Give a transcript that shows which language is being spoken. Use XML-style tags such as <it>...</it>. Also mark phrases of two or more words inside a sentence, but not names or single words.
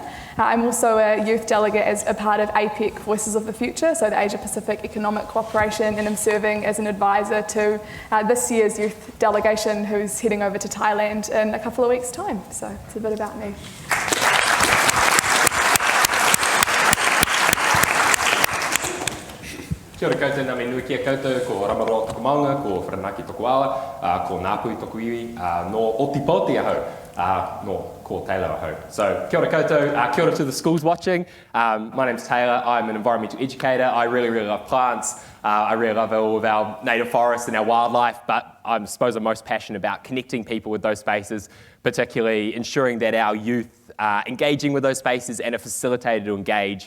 <en>I'm also a youth delegate as a part of APEC Voices of the Future, so the Asia Pacific Economic Cooperation, and I'm serving as an advisor to this year's youth delegation who's heading over to Thailand in a couple of weeks' time. So it's a bit about me.</en> <mi>Kia ora koutou, nā me nui kia koutou, ko Ramaroa toko maunga, ko Whiranaki toko awa, ko Ngāpui toko iwi, no Otipoti ahau, no ko Taylor ahau.</mi> <en>So</en> <mi>kia ora koutou, kia ora</mi> <en>to the schools watching. My name's Taylor, I'm an environmental educator. I really love plants. I really love all of our native forests and our wildlife, but I suppose I'm most passionate about connecting people with those spaces, particularly ensuring that our youth are engaging with those spaces and are facilitated to engage.</en>